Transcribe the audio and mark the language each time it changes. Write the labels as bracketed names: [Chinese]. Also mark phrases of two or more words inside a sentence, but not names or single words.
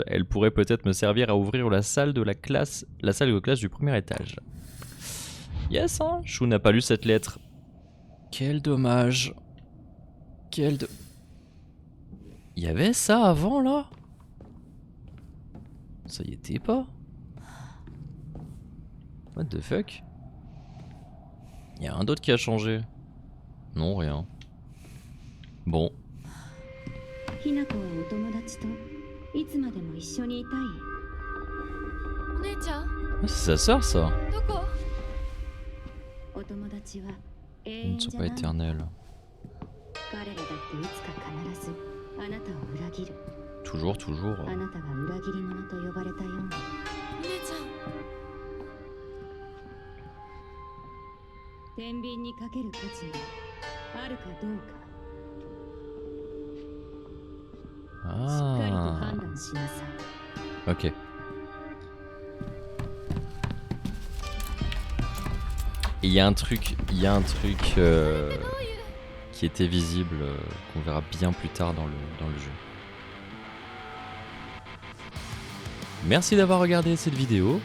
[French] Elle pourrait peut-être me servir à ouvrir la salle de classe du premier étage. Yes, hein. Chou n'a pas lu cette lettre. Quel dommage. Il y avait ça avant là? Ça y était pas? [English] What the fuck? [French] Il y a un d'autre qui a changé. Non, rien. Bon. [Japanese] ひな子はお友達といつまでも一緒にいたい。お姉ちゃん [French] Ah, c'est sa sœur, ça. [Japanese] どこ？お友達は永 [French] Ils [Japanese] 遠 [French] ne sont [Japanese] じゃ [French] pas [Japanese] ない。 [French] éternels. [Japanese] 彼らだっていつか必ずあなたを裏切る。 [French] Toujours, toujours. [Japanese] あなたが裏切り者と呼ばれたように。お姉ちゃん。天秤にかける価値があるかどうか。しっかりと [French] Ah. [Japanese] 判断しなさい。 [French] Ok. Et il y a un truc qui était visible, qu'on verra bien plus tard dans le jeu. Merci d'avoir regardé cette vidéo.